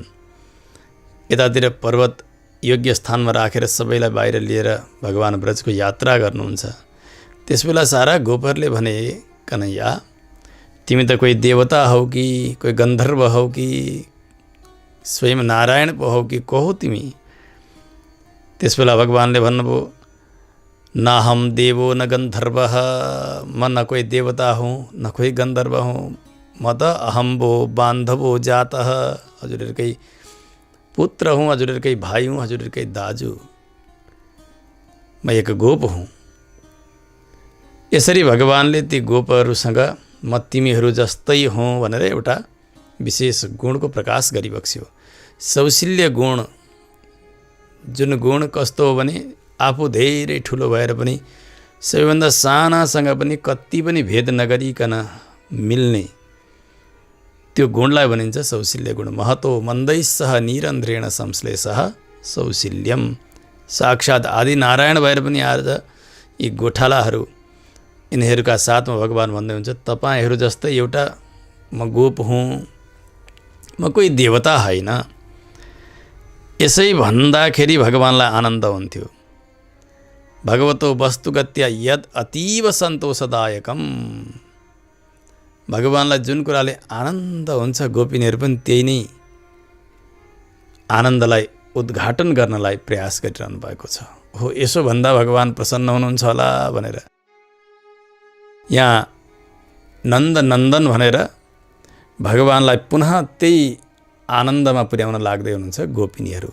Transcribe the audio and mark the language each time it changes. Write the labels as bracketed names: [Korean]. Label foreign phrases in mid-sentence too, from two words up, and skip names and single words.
[Nepali] यतातिर पर्वत योग्य स्थानमा राखेर सबैलाई बाहिर लिएर भगवान ब्रजको यात्रा गर्नुहुन्छ। त्यसबेला सारा गोपहरूले भने, कन्हैया तिमी त कोही देवता हौ कि कोही गन्धर्व हौ कि स्वयं नारायण पो हौ कि को हौ तिमी? त्यसबेला भगवानले भन्नुभयो, [Sanskrit] न हम देवो न गन्धर्व, [Nepali] म न कोही देवता हुँ न कोही गन्धर्व हुँ, म त [Sanskrit] अहम्बो बान्धवो जातः, [Nepali] हजुरहरूकै पुत्र हुँ, हजुरहरूकै भाइ हुँ, हजुरहरूकै दाजु, म एक गोप हुँ। यसरी भगवानले ती गोपहरूसँग म तिमीहरू जस्तै हौँ भनेर एउटा विशेष गुणको प्रकाश गरिबक्स्यो। सौशील्य गुण, जुन गुण कस्तो हो भने आफू धेरै ठुलो भएर पनि सबैभन्दा सानासँग पनि कति पनि भेद नगरिकन मिल्ने त्यो गुणलाई भनिन्छ सौशील्य गुण। [Sanskrit] महतो मन्दैस्सह निरन्ध्रेण संश्लेषः सौशील्यम। [Nepali] साक्षात् आदि नारायण भएर पनि आज यी गोठालाहरू यिनीहरूका साथमा भगवान भन्दै हुन्छ तपाईँहरू जस्तै एउटा म गोप हुँ, म कोही देवता होइन। यसै भन्दाखेरि भगवानलाई आनन्द हुन्थ्यो। [Sanskrit] भगवतो वस्तुगत्या यद अतीव सन्तोषदायकम। [Nepali] भगवानलाई जुन कुराले आनन्द हुन्छ गोपिनीहरू पनि त्यही नै आनन्दलाई उद्घाटन गर्नलाई प्रयास गरिरहनु भएको छ। हो यसो भन्दा भगवान प्रसन्न हुनुहुन्छ होला भनेर यहाँ नन्द नन्दन भनेर भगवानलाई पुनः त्यही आनन्दमा पुर्याउन लाग्दै हुनुहुन्छ गोपिनीहरू।